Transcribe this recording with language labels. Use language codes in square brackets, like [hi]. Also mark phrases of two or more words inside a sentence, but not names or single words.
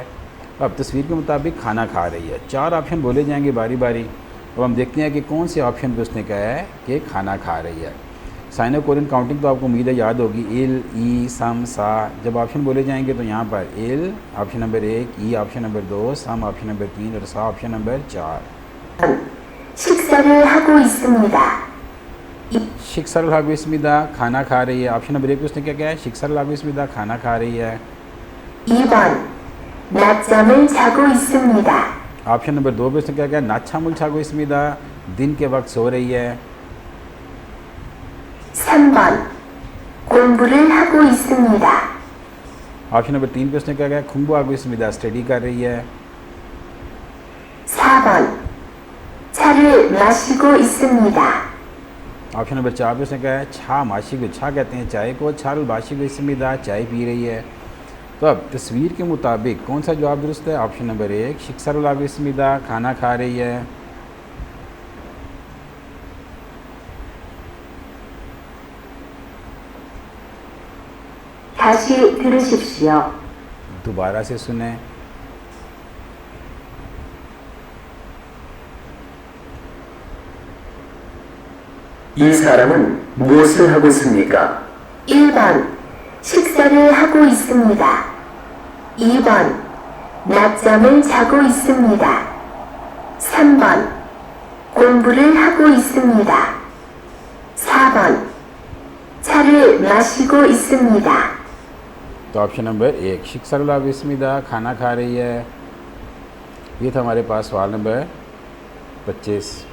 [hi] अब तस्वीर के मुताबिक खाना खा रही है। 4 ऑप्शन बोले जाएंगे बारी बारी। अब हम देखते हैं कि कौन से ऑप्शन पे उसने कहा है कि खाना खा रही है। [en] Sino Korean counting [hi] तो आपको उम्मीद है याद होगी, [ko] 일, 이, 삼, 사. [hi] जब ऑप्शन बोले जाएंगे तो यहाँ पर इल [en] option number 1, [hi] ई [en] option number 2, [hi] सम [en] option number 3 [hi] और सा [en] option number 4. [ko] 식사를 하고 있습니다. 식사를 하고 있습니다, [hi] खाना खा रही है। [en] option number 1 [hi] पे उसने क्या कहा है? [ko] 식사를 하고 있습니다, [hi] खाना खा रही है। [ko] 2번 낮잠을 자고 있습니다. [en] option number 2 [hi] पे उसने क्या कहा? [ko] 낮잠을 자고 있습니다, [hi] दिन के वक्त सो रही है। [ko] 3번 공부를 하고 있습니다. [en] option number 3 [hi] पे उसने क्या कहा? [ko] 공부를 하고 있습니다, [hi] स्टडी कर रही है। [ko] 4번 차를 마시고 있습니다. [en] option number 4 [hi] पे उसने कहा है [ko] 차 마시고, [hi] छा कहते हैं चाय को, [ko] 차를 마시고 있습니다, [hi] चाय पी रही है। तो अब तस्वीर के मुताबिक कौन सा जवाब दुरुस्त है? [en] option number 1 [ko] 식사를 하고 있습니다, [hi] खाना खा रही है। [ko] 다시 들으십시오. [hi] दोबारा से सुने। [ko] 이 사람은 무엇을 하고 있습니까? 1번 식사를 하고 있습니다. 2번 낮잠을 자고 있습니다. 3번 공부를 하고 있습니다. 4번 차를 마시고 있습니다. [hi] तो [en] option number 1 [ko] 식사를 하고 있습니다, [hi] खाना खा रही है। ये था हमारे पास सवाल नंबर 25।